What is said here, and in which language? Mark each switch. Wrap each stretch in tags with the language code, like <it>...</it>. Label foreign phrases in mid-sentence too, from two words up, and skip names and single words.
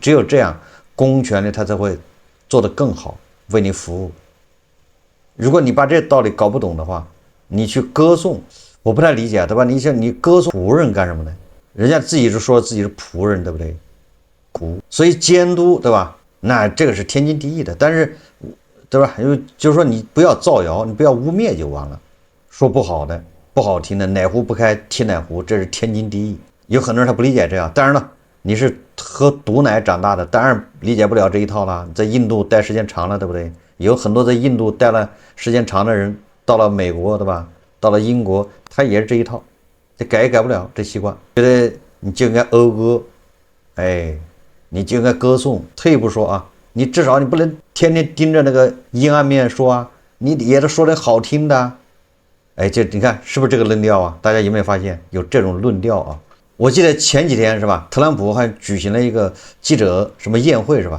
<zh>只有這樣，公權力他才會做得更好，為你服務。如果你把這道理搞不懂的話，你去歌頌，我不太理解，對吧？你歌頌僕人幹什麼呢？人家自己就說自己是僕人，對不對？所以監督，對吧？那這個是天經地義的，但是，對吧？就是說你不要造謠，你不要污衊就完了。說不好的、不好聽的，哪壺不開提哪壺，這是天經地義。有很多人他不理解這樣，當然了，你是喝毒奶長大的，當然理解不了這一套了。在印度待時間長了，對不對？有很多在印度待了時間長的人，到了美國，对吧？到了英國，他也是這一套，這改也改不了這習慣。覺得你就應該謳歌，你就應該歌頌。退一步說你至少你不能天天盯着那個陰暗面說你也得說點好聽的。就你看是不是這個論調大家有沒有發現有這種論調我記得前幾天是吧，特朗普還舉行了一個記者什麼宴會是吧？</zh>